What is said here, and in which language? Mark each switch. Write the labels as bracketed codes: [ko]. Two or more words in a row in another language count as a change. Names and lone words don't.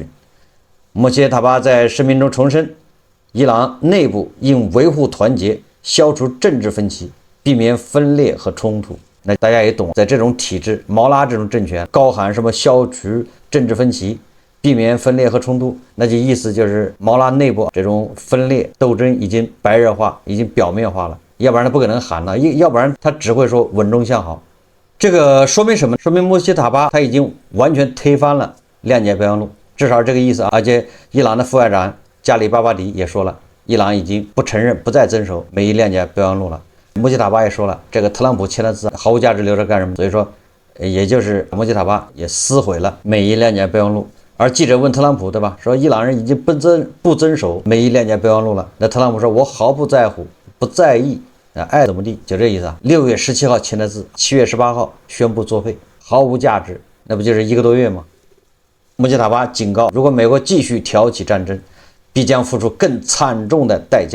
[zh] 穆吉塔巴在声明中重申，伊朗內部應維護團結，消除政治分歧，避免分裂和衝突。那大家也懂，在這種體制，毛拉這種政權高喊什麼消除政治分歧，避免分裂和衝突，那就意思就是毛拉內部這種分裂鬥爭已經白熱化，已經表面化了，要不然他不可能喊了，要不然他只會說穩中向好。這個說明什麼？說明穆希塔巴他已經完全推翻了諒解備忘錄， 至少這個意思。而且伊朗的副外長加里巴巴迪也說了，伊朗已經不承認、不再遵守美伊链接备忘錄了。穆吉塔巴也说了，这個特朗普簽的字毫無價值，留着幹什麼？所以說，也就是穆吉塔巴也撕毀了美伊鏈接備忘錄。而記者問特朗普，對吧？說伊朗人已經不遵守美伊鏈接備忘錄了。那特朗普說，我毫不在乎，不在意，愛怎麼地，就這意思啊。6月17號簽的字，7月18號宣布作廢，毫無價值，那不就是1個多月嗎？穆吉塔巴警告，如果美國繼續挑起戰爭，必將付出更慘重的代價。